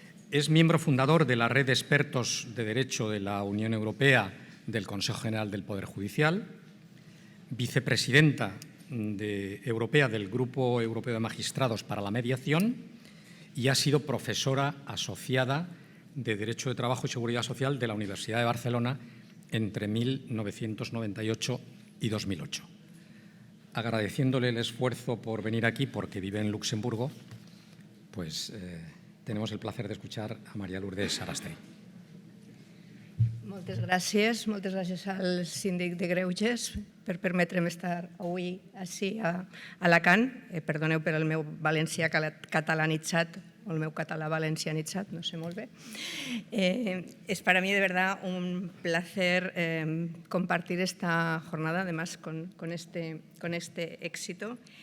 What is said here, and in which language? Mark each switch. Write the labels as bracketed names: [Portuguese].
[Spanish] Es miembro fundador de la Red de Expertos de Derecho de la Unión Europea del Consejo General del Poder Judicial, vicepresidenta europea del Grupo Europeo de Magistrados para la Mediación y ha sido profesora asociada de Derecho de Trabajo y Seguridad Social de la Universidad de Barcelona entre 1998 y 2008. Agradeciéndole el esfuerzo por venir aquí, porque vive en Luxemburgo, pues tenemos el placer de escuchar a María Lourdes Arastei. [Catalan] Moltes gràcies al síndic de Greuges per permetre'm estar avui ací a Alacant. Perdoneu per el meu valencià catalanitzat, o el meu català valencianitzat, no sé molt bé. [Spanish] Es para mí de verdad un placer compartir esta jornada, además con este éxito.